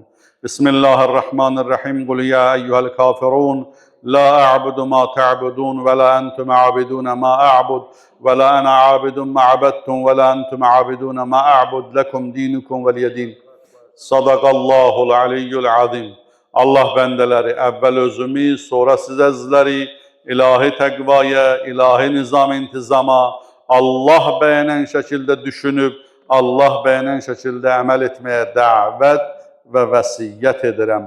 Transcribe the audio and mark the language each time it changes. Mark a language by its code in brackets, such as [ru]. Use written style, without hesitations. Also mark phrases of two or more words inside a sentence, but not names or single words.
[ar] بسم الله الرحمن الرحيم. قل يا أيها الكافرون لا أعبد ما تعبدون ولا أنتم عابدون ما أعبد ولا أنا عابد ما عبدتم ولا أنتم عابدون ما أعبد لكم دينكم ولي دين. صدق الله العلي العظيم. [az] Allah bendeleri, evvel özümü, sonra siz əzizləri ilahi təqvaya, ilahi nizam intizama, Allah beğenen şekilde düşünüp, Allah beğenen şekilde əməl etmeye dəvət və vəsiyyət edirəm.